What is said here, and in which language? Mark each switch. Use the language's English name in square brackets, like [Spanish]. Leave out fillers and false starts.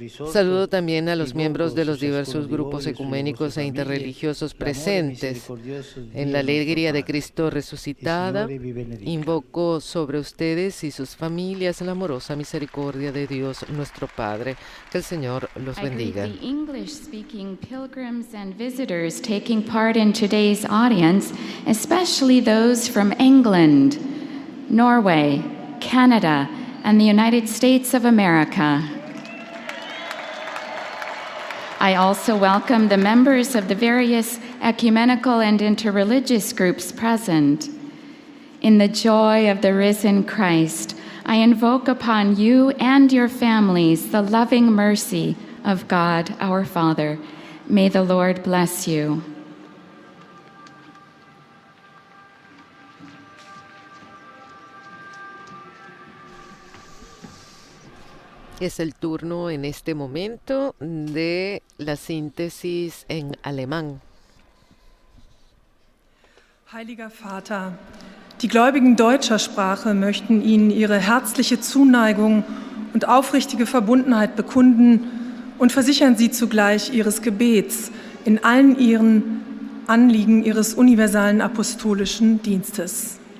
[Spanish] Saludo también a los miembros de los diversos grupos ecuménicos e interreligiosos presentes. En la alegría de Cristo resucitada, invoco sobre ustedes y sus familias la amorosa misericordia de Dios nuestro Padre. Que el Señor los bendiga. [English] English-speaking pilgrims and visitors taking part in today's audience, especially those from England, Norway, Canada, and the United States of America. I also welcome the members of the various ecumenical and interreligious groups present. In the joy of the risen Christ, I invoke upon you and your families the loving mercy of God our Father. May the Lord bless you. [Spanish] Es el turno en este momento de la síntesis en alemán. [German] Heiliger Vater, Die Gläubigen deutscher Sprache möchten Ihnen ihre herzliche Zuneigung und aufrichtige Verbundenheit bekunden und versichern Sie zugleich Ihres Gebets in allen Ihren Anliegen Ihres universalen apostolischen Dienstes.